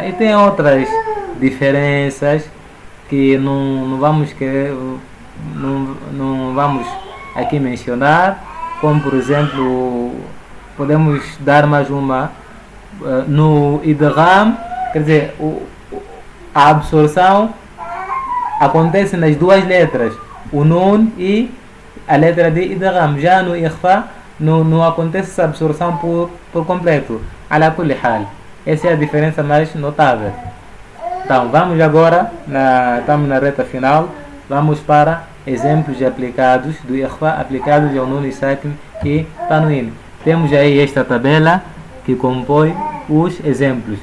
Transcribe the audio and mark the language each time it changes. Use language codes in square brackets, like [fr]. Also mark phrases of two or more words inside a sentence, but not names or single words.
[pt] E tem outras diferenças que não vamos aqui mencionar, como por exemplo, podemos dar mais uma. No idgham, quer dizer, a absorção acontece nas 2 letras, o nun e a letra de idgham. Já no ikhfa não acontece essa absorção por completo. [ar] على كل حال, [pt] essa é a diferença mais notável. Então, vamos agora, estamos na reta final, vamos para exemplos aplicados do ikhfa, aplicados ao [ar] نون ساكن [pt] e tanwin. Temos aí esta tabela que compõe os exemplos.